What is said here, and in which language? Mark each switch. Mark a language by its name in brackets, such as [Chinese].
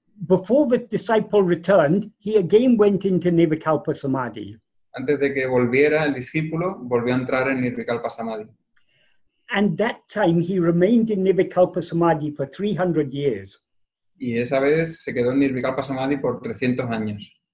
[English] Before the disciple returned, he again went into Nirvikalpa Samadhi. [Spanish] Antes de que volviera el discípulo, volvió a entrar en Nirvikalpa Samadhi. [English] And that time he remained in Nirvikalpa Samadhi for 300 years. [Spanish] Y esa vez se quedó en Nirvikalpa Samadhi por 300 años.